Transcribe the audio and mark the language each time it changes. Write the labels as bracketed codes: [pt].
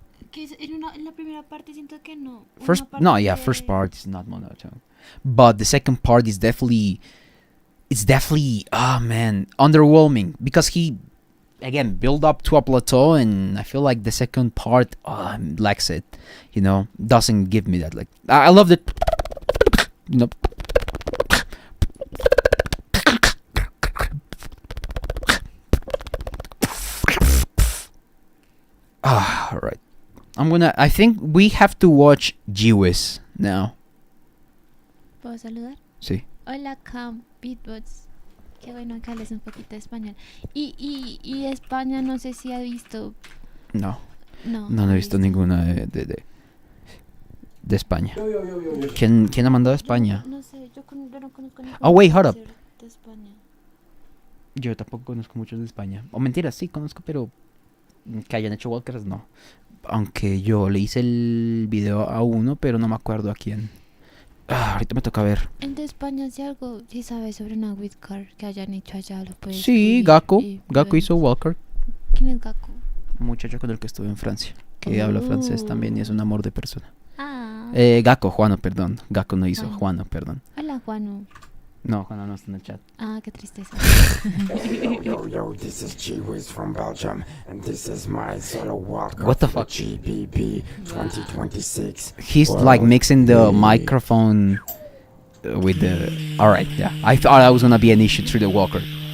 [es] Que en la primera parte siento que no. [en] First part is not monotone, but the second part is definitely underwhelming, because he again build up to a plateau, and I feel like the second part lacks it, you know, doesn't give me that. Like I love it, you know. All right. I think we have to watch GWiz now. [es] ¿Puedo saludar? Sí. Hola, Cam, beatbox. Qué bueno que hables un poquito de español. Y de España no sé si ha visto. No he visto ninguna de España. ¿Quién ha mandado a España? No sé, yo no conozco ningún. [en] Oh, wait, hold up. [es] De España. Yo tampoco conozco muchos de España. O mentira, sí conozco, pero que hayan hecho WILDCARDS no. Aunque yo le hice el video a uno, pero no me acuerdo a quién. Ahorita me toca ver. En de España, si sabes sobre una wildcard que hayan hecho allá, lo puedes. Sí, Gakko hizo WILDCARD. ¿Quién es Gakko? Un muchacho con el que estuve en Francia, que habla francés también y es un amor de persona. Juano, perdón. Gakko no hizo, Juano, perdón. Hola, Huano. No, Juano no está en el chat. Qué tristeza. [en] Yo, this is GWiz from Belgium, and this is my solo WILDCARD. What the fuck? GBB 2026. He's like mixing the microphone with the. Alright, yeah. I thought I was gonna be an issue through the WILDCARD.